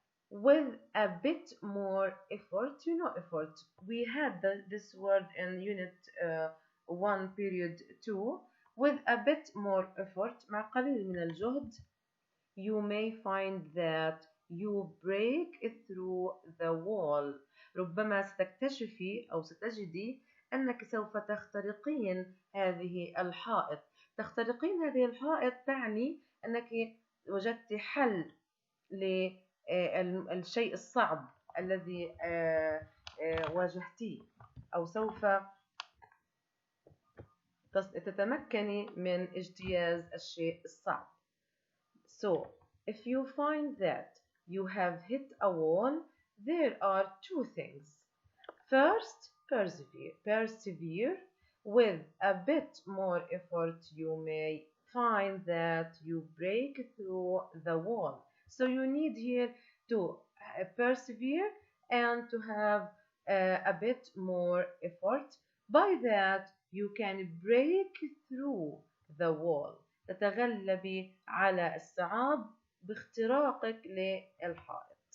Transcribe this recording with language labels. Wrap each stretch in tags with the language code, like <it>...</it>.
<en>With a bit more effort, you know effort. We had this word in unit 1 period 2. With a bit more effort,</en> <ar>مع قليل من الجهد,</ar> <en>you may find that you break through the wall.</en> <ar>ربما ستكتشفي أو ستجدي أنك سوف تخترقين هذه الحائط. تخترقين هذه الحائط تعني أنك وجدت حل للشيء الصعب الذي واجهتيه أو سوف تتمكني من اجتياز الشيء الصعب.</ar> <en>So, if you find that you have hit a wall, there are two things. First, persevere. With a bit more effort, you may find that you break through the wall. So you need here to persevere and to have a bit more effort. By that, you can break through the wall.</en> <ar>تتغلبي على الصعاب باختراقك للحائط.</ar>